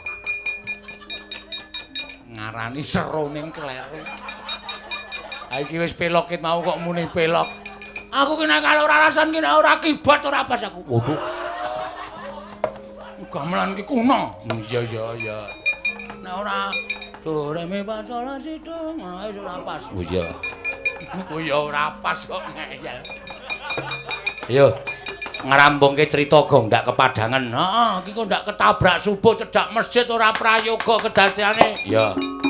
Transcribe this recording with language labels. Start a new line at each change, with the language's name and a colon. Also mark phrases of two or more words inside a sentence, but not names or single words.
Javanese: Ngarani seroning kleru. Ha iki wis pelok ket mau kok muni pelok. Aku ki nek kalau ora alasan ki nek ora kibat ora pas aku. Waduh. Gamelan ki kuno. Iya iya iya. Nek ora do re mi fa sol la si do ngono wis ora pas. Oh iya. Oh ya ora pas kok ngeyel. Yo. Ngrambungke crita gondak kepadangan. Heeh, iki kok ndak ketabrak subuh cedhak masjid ora prayoga kedadeane. Ya.